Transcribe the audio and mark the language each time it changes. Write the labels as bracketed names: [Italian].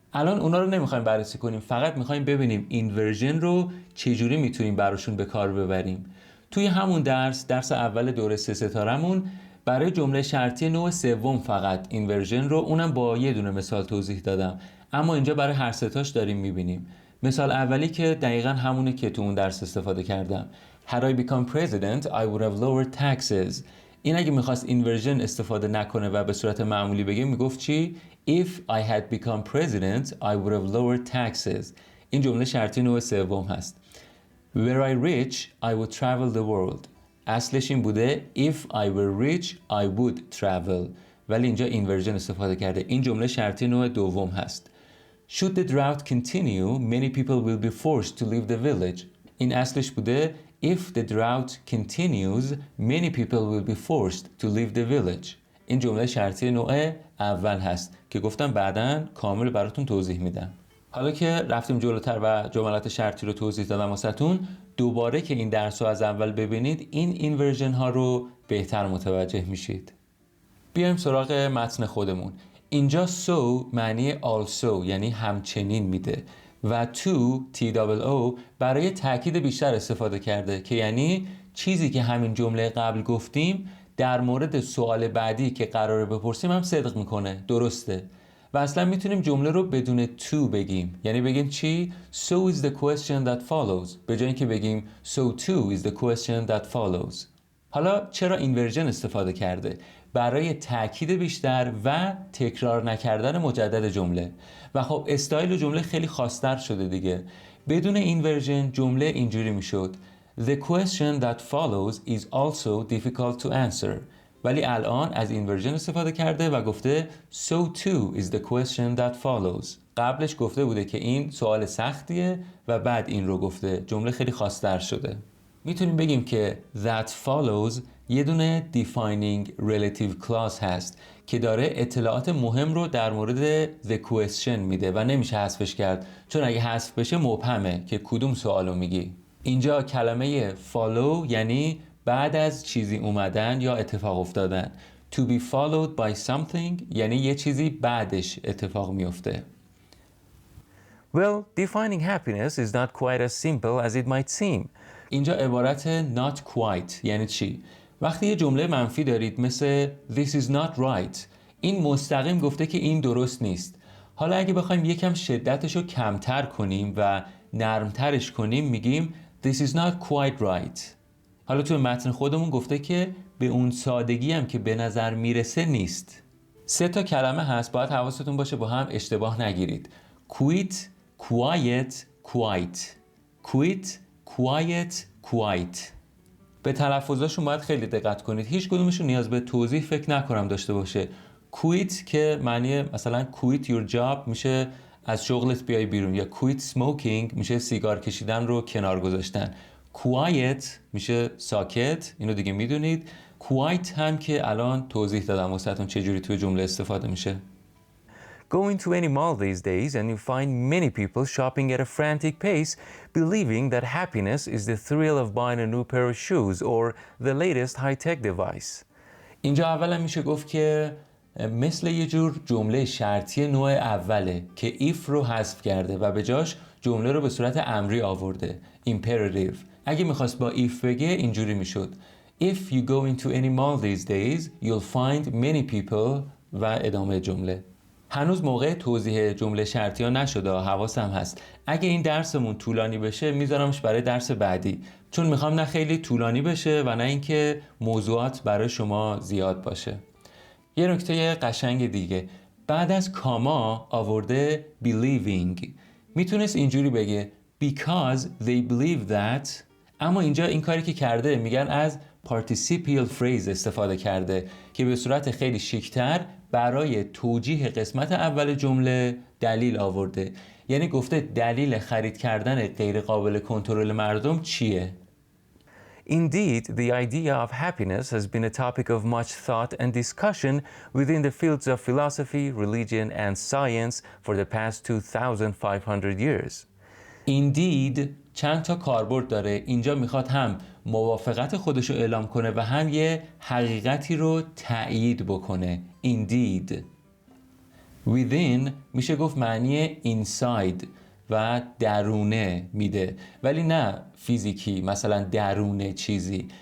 [Persian] الان اونا رو نمیخوایم بررسی کنیم، فقط میخوایم ببینیم این ورژن رو چجوری میتونیم براشون به کار ببریم. توی همون درس اول دوره 3 ستارمون برای جمله شرطی نوع سوم فقط این ورژن رو اونم با یه دونه مثال توضیح دادم، اما اینجا برای هر ستاش داریم میبینیم. مثال اولی که دقیقاً همونه که تو اون درس استفاده کردم. [English] Had I become president, I would have lowered taxes. [Persian] این اگه میخواست این ورژن استفاده نکنه و به صورت معمولی بگه میگفت چی؟ [English] If I had become president, I would have lowered taxes. [Persian] این جمله شرطی نوع سوم هست. [English] Were I rich, I would travel the world. [Persian] اصلش این بوده [English] If I were rich, I would travel. [Persian] ولی اینجا این ورژن استفاده کرده. این جمله شرطی نوع دوم هست. [English] Should the drought continue, many people will be forced to leave the village. [Persian] این اصلش بوده [English] If the drought continues, many people will be forced to leave the village. [Persian] این جمله شرطی نوع اول هست که گفتم بعداً کامل براتون توضیح میدم. حالا که رفتیم جلوتر و جملات شرطی رو توضیح دادم واسهتون، دوباره که این درس رو از اول ببینید این ورژن ها رو بهتر متوجه میشید. بیایم سراغ متن خودمون. اینجا so معنی also یعنی همچنین میده و to برای تاکید بیشتر استفاده کرده که یعنی چیزی که همین جمله قبل گفتیم در مورد سوال بعدی که قراره بپرسیم هم صدق میکنه، درسته. و اصلا میتونیم جمله رو بدون to بگیم، یعنی بگیم چی؟ [English] So is the question that follows [Persian] به جای اینکه بگیم [English] so too is the question that follows. [Persian] حالا چرا اینورژن استفاده کرده؟ برای تاکید بیشتر و تکرار نکردن مجدد جمله. و خب استایل جمله خیلی خاص‌تر شده دیگه. بدون اینورژن جمله اینجوری میشد [English] The question that follows is also difficult to answer. [Persian] ولی الان از اینورژن استفاده کرده و گفته [English] So too is the question that follows. [Persian] قبلش گفته بوده که این سوال سختیه و بعد این رو گفته. جمله خیلی خاص‌تر شده. میتونیم بگیم که that follows یه دونه defining relative clause هست که داره اطلاعات مهم رو در مورد the question میده و نمیشه حذفش کرد، چون اگه حذف بشه مبهمه که کدوم سوالو میگی. اینجا کلمه follow یعنی بعد از چیزی اومدن یا اتفاق افتادن. [English] To be followed by something [Persian] یعنی یه چیزی بعدش اتفاق میفته. [English] Well, defining happiness is not quite as simple as it might seem. [Persian] اینجا عبارت not quite یعنی چی؟ وقتی یه جمله منفی دارید مثل [English] This is not right، [Persian] این مستقیم گفته که این درست نیست. حالا اگه بخوایم یکم شدتش رو کمتر کنیم و نرمترش کنیم میگیم [English] This is not quite right. [Persian] حالا توی متن خودمون گفته که به اون سادگی هم که به نظر میرسه نیست. 3 تا کلمه هست، باید حواستون باشه با هم اشتباه نگیرید. [English] Quit، quiet، quite. Quit، quiet، quite. [Persian] به تلفظاشون باید خیلی دقت کنید. هیچ کدومشون نیاز به توضیح فکر نکنم داشته باشه. Quit که معنی مثلا [English] quit your job [Persian] میشه از شغلت بیای بیرون، یا [English] quit smoking [Persian] میشه سیگار کشیدن رو کنار گذاشتن. Quiet میشه ساکت، اینو دیگه میدونید. Quite هم که الان توضیح دادم واسهتون چجوری توی جمله استفاده میشه. [English] Go into any mall these days and you find many people shopping at a frantic pace, believing that happiness is the thrill of buying a new pair of shoes or the latest high-tech device. [Persian] اینجا اولا میشه گفت که مثل یه جور جمله شرطی نوع اوله که if رو حذف کرده و به جاش جمله رو به صورت امری آورده. [English] Imperative. [Persian] اگه میخواست با if بگه اینجوری میشد [English] If you go into any mall these days, you'll find many people [Persian] و ادامه جمله. هنوز موقع توضیح جمله شرطی ها نشده، حواسم هست. اگه این درسمون طولانی بشه میذارمش برای درس بعدی، چون میخوام نه خیلی طولانی بشه و نه اینکه موضوعات برای شما زیاد باشه. یه نکته قشنگ دیگه، بعد از کاما آورده believing. میتونست اینجوری بگه [English] because they believe that، [Persian] اما اینجا این کاری که کرده میگن از participial phrase استفاده کرده که به صورت خیلی شیکتر برای توجیه قسمت اول جمله دلیل آورده. یعنی گفته دلیل خرید کردن غیر قابل کنترل مردم چیه؟ [English] Indeed, the idea of happiness has been a topic of much thought and discussion within the fields of philosophy, religion, and science for the past 2,500 years. [Persian] Indeed چند تا کاربرد داره. اینجا میخواد هم موافقت خودش رو اعلام کنه و هم یه حقیقتی رو تأیید بکنه. [English] Indeed. [Persian] Within میشه گفت معنی inside و درونه میده، ولی نه فیزیکی مثلا درونه چیزی.